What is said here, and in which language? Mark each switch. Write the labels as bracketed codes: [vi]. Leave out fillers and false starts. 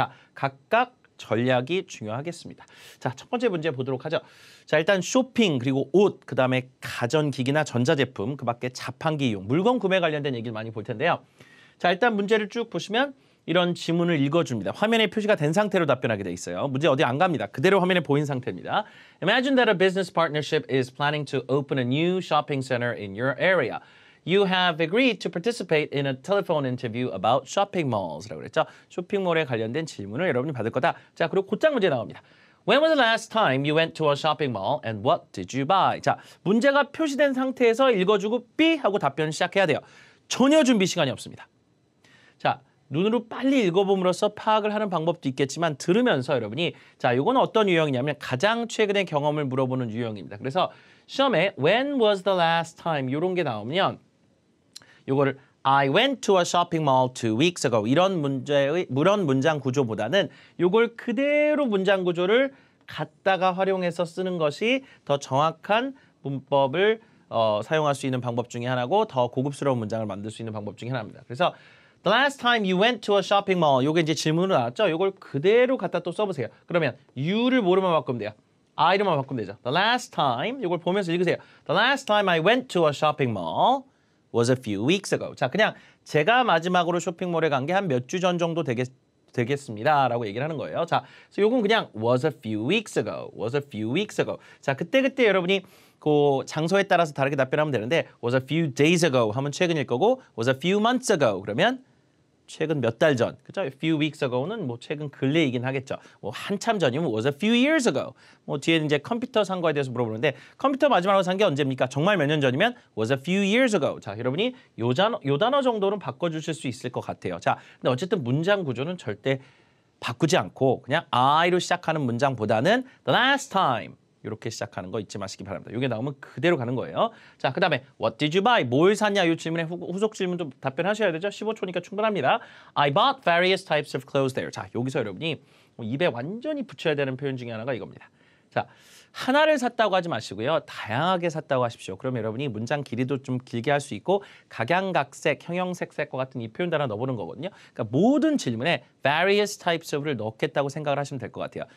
[ko] 자, 각각 전략이 중요하겠습니다. 자, 첫 번째 문제 보도록 하죠. 자, 일단 쇼핑 그리고 옷, 그다음에 가전기기나 전자제품, 그 밖에 자판기 이용, 물건 구매 관련된 얘기를 많이 볼 텐데요. 자, 일단 문제를 쭉 보시면 이런 지문을 읽어줍니다. 화면에 표시가 된 상태로 답변하게 돼 있어요. 문제 어디 안 갑니다. 그대로 화면에 보인 상태입니다. [en] Imagine that a business partnership is planning to open a new shopping center in your area. You have agreed to participate in a telephone interview about shopping malls. [ko] 라고 그랬죠. 쇼핑몰에 관련된 질문을 여러분이 받을 거다. 자, 그리고 곧장 문제 나옵니다. [en] When was the last time you went to a shopping mall and what did you buy? [ko] 자, 문제가 표시된 상태에서 읽어주고 삐 하고 답변을 시작해야 돼요. 전혀 준비 시간이 없습니다. 자, 눈으로 빨리 읽어봄으로써 파악을 하는 방법도 있겠지만 들으면서 여러분이 자, 이거는 어떤 유형이냐면 가장 최근의 경험을 물어보는 유형입니다. 그래서 시험에 [en] when was the last time [ko] 이런 게 나오면 이거를 [en] I went to a shopping mall 2 weeks ago [ko] 이런 문장 구조보다는 이걸 그대로 문장 구조를 갖다가 활용해서 쓰는 것이 더 정확한 문법을 사용할 수 있는 방법 중에 하나고 더 고급스러운 문장을 만들 수 있는 방법 중에 하나입니다. [en] 그래서 The last time you went to a shopping mall. [ko] 요게 이제 질문으로 나왔죠? 요걸 그대로 갖다 또 써보세요. 그러면 you를 뭐로만 바꾸면 돼요? I로만 바꾸면 되죠. [en] The last time, [ko] 요걸 보면서 읽으세요. [en] The last time I went to a shopping mall was a few weeks ago. [ko] 자, 그냥 제가 마지막으로 쇼핑몰에 간 게 한 몇 주 전 정도 되겠습니다. 라고 얘기를 하는 거예요. 자, 그래서 요건 그냥 [en] was a few weeks ago. was a few weeks ago. [ko] 자, 그때 여러분이 그 장소에 따라서 다르게 답변하면 되는데 [en] was a few days ago [ko] 하면 최근일 거고 [en] was a few months ago [ko] 그러면 최근 몇 달 전, 그죠? [en] A few weeks ago [ko] 는 뭐 최근 근래이긴 하겠죠. 뭐 한참 전이면 [en] was a few years ago. [ko] 뭐 뒤에 이제 컴퓨터 산 거에 대해서 물어보는데 컴퓨터 마지막으로 산 게 언제입니까? 정말 몇 년 전이면 [en] was a few years ago. [ko] 자, 여러분이 요 단어 정도는 바꿔주실 수 있을 것 같아요. 자, 근데 어쨌든 문장 구조는 절대 바꾸지 않고 그냥 I로 시작하는 문장보다는 [en] the last time [ko] 이렇게 시작하는 거 잊지 마시기 바랍니다. 이게 나오면 그대로 가는 거예요. 자, 그 다음에 [en] What did you buy? [ko] 뭘 샀냐? 이 질문에 후속 질문도 답변하셔야 되죠. 15초니까 충분합니다. [en] I bought various types of clothes there. [ko] 자, 여기서 여러분이 입에 완전히 붙여야 되는 표현 중에 하나가 이겁니다. 자, 하나를 샀다고 하지 마시고요. 다양하게 샀다고 하십시오. 그럼 여러분이 문장 길이도 좀 길게 할 수 있고 각양각색, 형형색색과 같은 이 표현 하나 넣어보는 거거든요. 그러니까 모든 질문에 [en] various types of [ko] 를 넣겠다고 생각을 하시면 될 것 같아요.